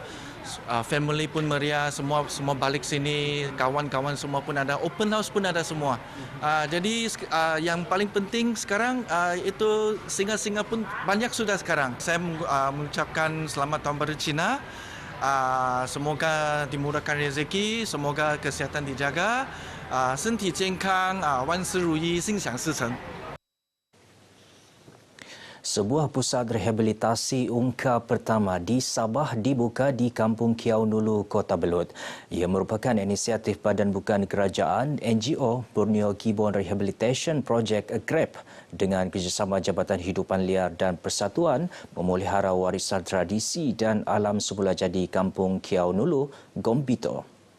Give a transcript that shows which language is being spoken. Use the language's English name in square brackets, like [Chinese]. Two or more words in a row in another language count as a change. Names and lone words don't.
[Malay] Family pun meriah, semua balik sini, kawan-kawan semua pun ada, [English] open house [Malay] pun ada semua. Jadi yang paling penting sekarang itu singa-singa pun banyak sudah sekarang. Saya mengucapkan selamat Tahun Baru Cina. Semoga dimurahkan rezeki, semoga kesihatan dijaga, [Chinese] 身体健康，万事如意，心想事成。 [Malay] Sebuah pusat rehabilitasi UMKA pertama di Sabah dibuka di Kampung Kiau Nulu, Kota Belud. Ia merupakan inisiatif badan bukan kerajaan NGO Borneo Gibbon Rehabilitation Project GRAP dengan kerjasama Jabatan Hidupan Liar dan Persatuan Memelihara Warisan Tradisi dan Alam Semula Jadi Kampung Kiau Nulu, Gombito.